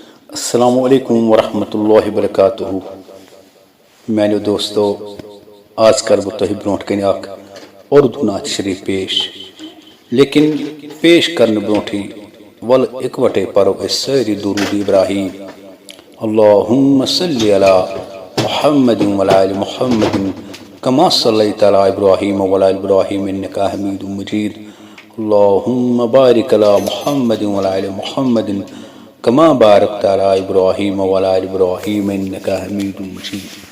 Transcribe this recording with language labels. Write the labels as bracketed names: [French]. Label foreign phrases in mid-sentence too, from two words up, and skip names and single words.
[Arabic] السلام علیکم ورحمۃ اللہ وبرکاتہ [Kashmiri] میانو دوستو آج کر بہ تہ برونٹ کن اخ اردو نعت شریف پیش لیکن پیش کرنے برونٹھی ول اکوٹے پرو اس ساری درود ابراہیم [Arabic] اللہم صلی علی محمد وعلی آل محمد کما صلیت علی ابراہیم وعلی آل ابراہیم انک حمید مجید اللہم بارک علی محمد وعلی آل محمد کما بارکت علی ابراہیم وعلی آل ابراہیم انک حمید مجید۔